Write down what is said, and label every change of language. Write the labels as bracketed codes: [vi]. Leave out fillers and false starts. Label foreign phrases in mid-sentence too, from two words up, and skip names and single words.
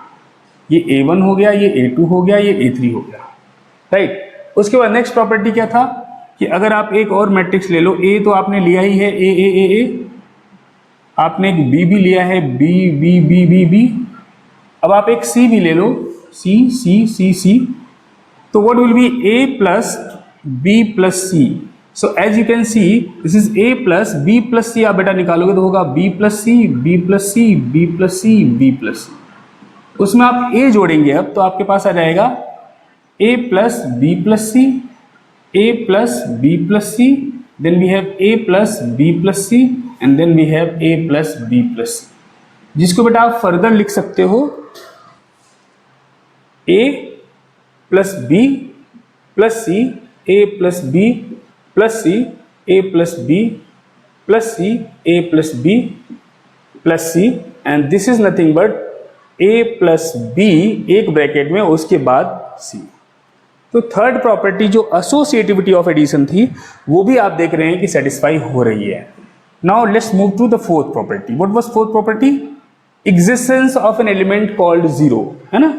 [hi] ये a1 हो गया, ये a2 हो गया, ये a3 हो गया, राइट? उसके बाद [en] next property [hi] क्या था कि अगर आप एक और मैट्रिक्स ले लो, a तो आपने लिया ही है, a, आपने एक b भी लिया है, b, अब आप एक c भी ले लो, c, तो [en] what will be a plus b plus c? So as you can see, this is a plus b plus c। [hi] आप बेटा निकालोगे तो होगा [en] b plus c, b plus c, [hi] b plus c, b plus c। उसमें आप a जोड़ेंगे अब, तो आपके पास आ जाएगा [en] a plus b plus c, a plus b plus c, then we have a plus b plus c [hi] and then we have a plus b plus c, जिसको बेटा आप फर्दर लिख सकते हो [en] a plus b plus c, a plus b plus c, a plus b plus c, a plus b plus c, and this is nothing but a plus b [hi] एक ब्रैकेट में उसके बाद [en] c। [hi] तो [en] third property [hi] जो [en] associativity of addition [hi] थी वो भी आप देख रहे हैं कि सेटिस्फाई हो रही है। [en] now let's move to the fourth property. What was fourth property? existence of an element called zero, है ना।